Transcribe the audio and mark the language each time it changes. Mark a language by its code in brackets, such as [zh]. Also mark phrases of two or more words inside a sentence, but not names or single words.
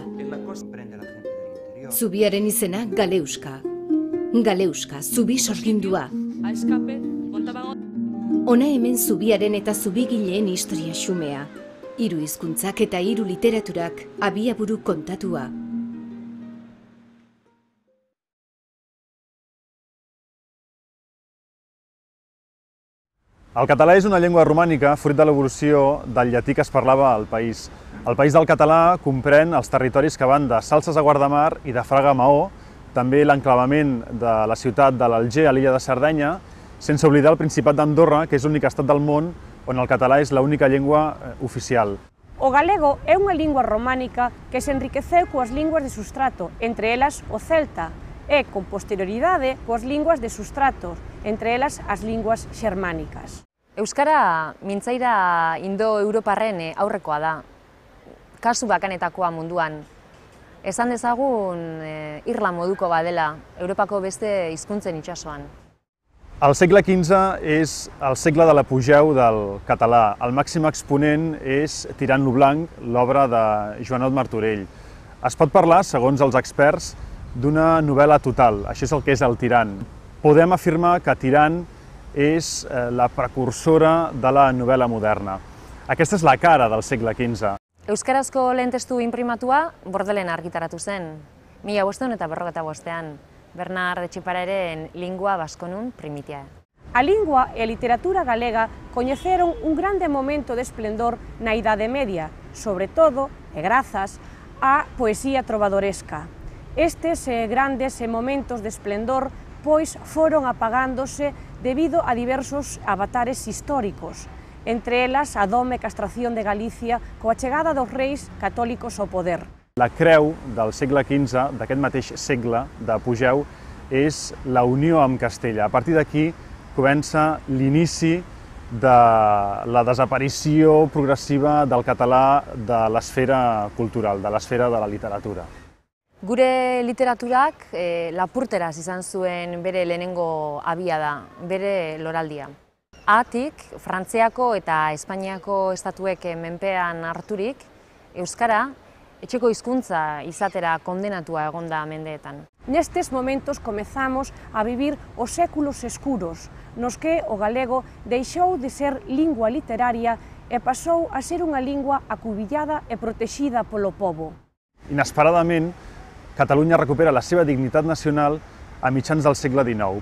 [eu] Zubiaren izena Galeuska. Galeuska, zubi sorgindua. Hona hemen zubiaren eta zubigileen historia xumea. 3 hizkuntzak eta 3 literaturak abiaburu kontatua. [ca] El català és una llengua romànica fruit de l'evolució del llatí que es parlava al país. El país del català comprèn els territoris que van de Salses a Guardamar i de Fraga a Maó, també l'enclavament de la ciutat de l'Alger a l'illa de Sardenya, sense oblidar el Principat d'Andorra, que és l'únic estat del món on el català és l'única llengua oficial. [gl] O galego é unha lingua románica que se enriqueceu coas linguas de sustrato, entre elas o celta, e con posterioridade coas linguas de sustrato, entre elas as linguas xermánicas. [eu] Euskara mintzaira indo-europarren aurrekoa da, kasu bakanetakoa munduan. Esan dezagun irla moduko badela, Europako beste hizkuntzen itsasoan. [ca] El segle XV és el segle de l'apogeu del català. El màxim exponent és Tirant lo Blanc, l'obra de Joanot Martorell. Es pot parlar, segons els experts, d'una novel·la total. Això és el que és el Tirant. Podem afirmar que Tirant és la precursora de la novel·la moderna. Aquesta és la cara del segle XV. [eu] Euskarazko lehen testu inprimatua Bordelen argitaratu zen, 1555ean, Bernard de Chipareren Lingua Vasconum Primitia. [gl] A lingua e a literatura galega coñeceron un grande momento de esplendor na Idade Media, sobre todo, e grazas, á poesía trovadoresca. Estes grandes momentos de esplendor pois foron apagándose debido a diversos avatares históricos, entre elas a doma e castración de Galicia coa chegada dos reis católicos ao poder. [ca] La creu del segle XV, d'aquest mateix segle d'apogeu, és la unió amb Castella. A partir d'aquí comença l'inici de la desaparició progressiva del català de l'esfera cultural, de l'esfera de la literatura. [eu] Gure literaturak lapurteraz izan zuen bere lehenengo abiada, bere loraldia. Haatik, Frantziako eta Espainiako estatuek menpean harturik, euskara etxeko hizkuntza izatera kondenatua egonda mendeetan. [gl] Nestes momentos comezamos a vivir os séculos escuros, nos que o galego deixou de ser lingua literaria e pasou a ser unha lingua acubillada e protexida polo pobo. [ca] Inesperadament, Catalunya recupera la seva dignitat nacional a mitjans del segle XIX.